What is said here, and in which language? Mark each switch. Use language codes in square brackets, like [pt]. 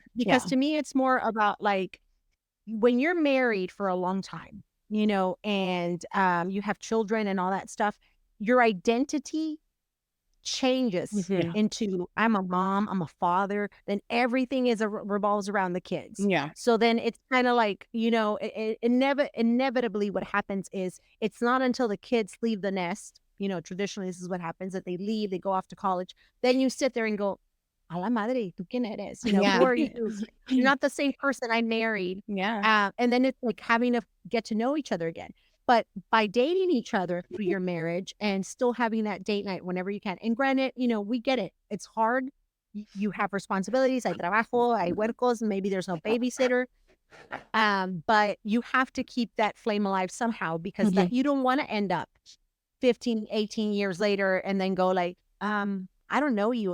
[en] Because to me, it's more about like when you're married for a long time, and you have children and all that stuff, your identity changes into I'm a mom, I'm a father, then everything is revolves around the kids. Yeah. So then it's kind of like, inevitably what happens is it's not until the kids leave the nest, traditionally this is what happens, that they leave, they go off to college. Then you sit there and go, [es] a la madre, ¿tú quién eres? [en] Who are you? You're not the same person I married. Yeah. And then it's like having to get to know each other again. But by dating each other through your marriage and still having that date night whenever you can. And granted, we get it. It's hard. You have responsibilities. [es] Hay trabajo, hay huercos, [en] maybe there's no babysitter. But you have to keep that flame alive somehow because that you don't want to end up 15, 18 years later and then go like, I don't know you.